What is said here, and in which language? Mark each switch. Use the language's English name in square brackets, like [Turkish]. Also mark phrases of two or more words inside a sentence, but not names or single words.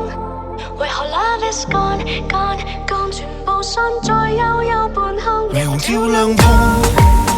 [English] 為何 love is gone gone gone， [Cantonese] 全部散在幽幽半空，霓虹照亮痛。